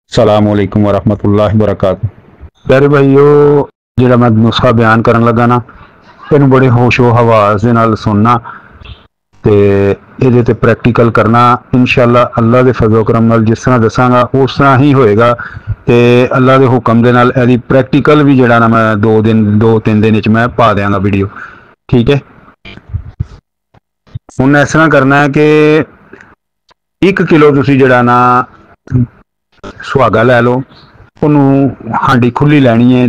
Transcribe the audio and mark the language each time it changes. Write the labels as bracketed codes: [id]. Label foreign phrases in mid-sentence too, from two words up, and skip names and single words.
[ar] سلام عليكم ورحمة الله وبركاته. [pa] ਪਿਆਰੇ ਭਾਈਓ, ਜਿਹੜਾ ਮੈਂ ਨੁਸਖਾ ਬਿਆਨ ਕਰਨ ਲਗਾ ਨਾ, ਇਹਨੂੰ ਬੜੇ ਹੋਸ਼ੋ ਹਵਾਸ ਦੇ ਨਾਲ ਸੁਣਨਾ ਤੇ ਇਹਦੇ ਤੇ ਪ੍ਰੈਕਟੀਕਲ ਕਰਨਾ। ਇਨਸ਼ਾਅੱਲਾ ਅੱਲਾ ਦੇ ਫਜ਼ਲ ਕਰਮ ਨਾਲ ਜਿਸ ਤਰ੍ਹਾਂ ਦੱਸਾਂਗਾ ਉਸ ਤਰ੍ਹਾਂ ਹੀ ਹੋਏਗਾ ਤੇ ਅੱਲਾ ਦੇ ਹੁਕਮ ਦੇ ਨਾਲ ਇਹਦੀ ਪ੍ਰੈਕਟੀਕਲ ਵੀ ਜਿਹੜਾ ਨਾ ਮੈਂ 2-3 ਦਿਨ ਵਿੱਚ ਮੈਂ ਪਾ ਦਿਆਂਗਾ ਵੀਡੀਓ। ਠੀਕ ਹੈ। ਹੁਣ ਇਸ ਤਰ੍ਹਾਂ ਕਰਨਾ ਹੈ ਕਿ 1 ਕਿਲੋ ਤੁਸੀਂ ਜਿਹੜਾ ਨਾ ਸੁਹਾਗਾ ਲੈ ਲਓ, ਉਹਨੂੰ ਹਾਂਡੀ ਖੁੱਲੀ ਲੈਣੀ ਹੈ।